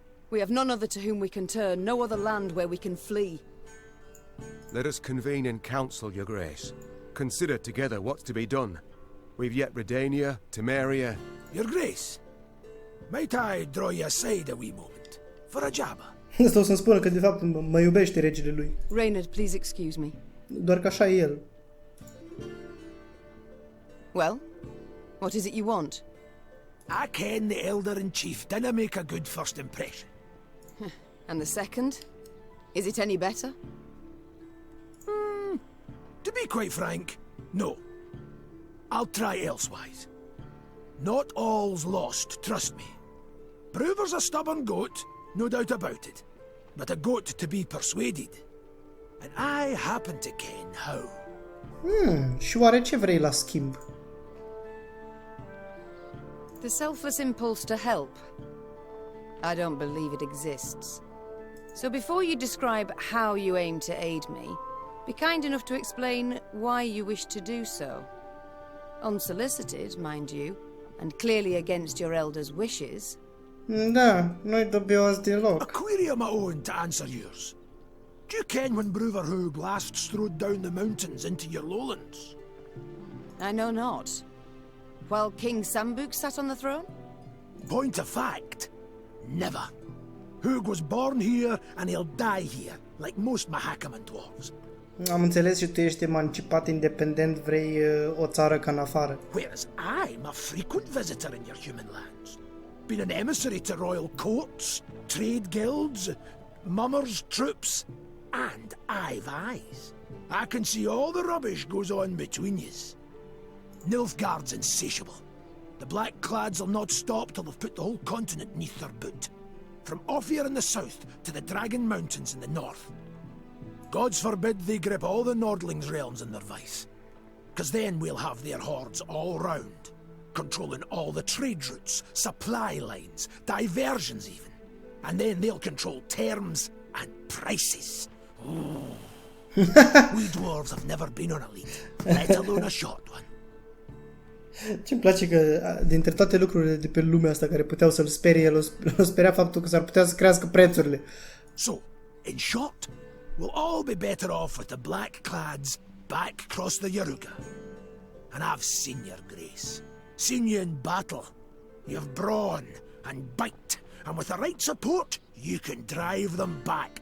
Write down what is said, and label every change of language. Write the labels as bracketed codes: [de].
[en] We have none other to whom we can turn, no other land where we can flee. Let us convene in council, Your Grace. Consider together what's to be done. We've yet Redania, Temeria... Your Grace, might I draw you aside a wee moment? For a jabber? [ro] Asta o să-mi spună că de fapt mă iubește regele lui. [en] Reynard, please excuse me. [ro] Doar că așa e el. [en] Well, what is it you want? I ken the Elder-in-Chief didna make a good first impression. And the second? Is it any better? To be quite frank, no. I'll try elsewise. Not all's lost, trust me. Brouver's a stubborn goat, no doubt about it. But a goat to be persuaded. And I happen to ken how. [ro] Și oare ce vrei la schimb? [en] The selfless impulse to help. I don't believe it exists. So before you describe how you aim to aid me, be kind enough to explain why you wish to do so. Unsolicited, mind you, and clearly against your elder's wishes. [ro] Da, nu-i dubios [en] A [ro] deloc. [en] query of my own to answer yours. Do you ken when Brouver Hoog last strode down the mountains into your lowlands? I know not. While King Sambuk sat on the throne? Point of fact, never. Hoog was born here and he'll die here, like most Mahakaman dwarves. [ro] Am înțeles și tu ești emancipat, independent, vrei o țară ca în afară. [en] Whereas I'm a frequent visitor in your human lands. Been an emissary to royal courts, trade guilds, mummers' troops, and I've eyes. I can see all the rubbish goes on between yous. Nilfgaard's insatiable. The Black Clads will not stop till they've put the whole continent neath their boot. From off here in the south to the Dragon Mountains in the north. Gods forbid they grip all the Nordlings' realms in their vice. 'Cause then we'll have their hordes all round, controlling all the trade routes, supply lines, diversions even. And then they'll control terms and prices. Ooh. We dwarves have never been on a lead, let alone a short one. [ro] Ce-mi place că dintre toate lucrurile de pe lumea asta care puteau să-l sperie, el o speria faptul că s-ar putea să crească prețurile. [en] So, in short, we'll all be better off with the Black Clads back across the Yaruga. And I've seen your grace. Seen you in battle. You've brawn and bite, and with the right support, you can drive them back.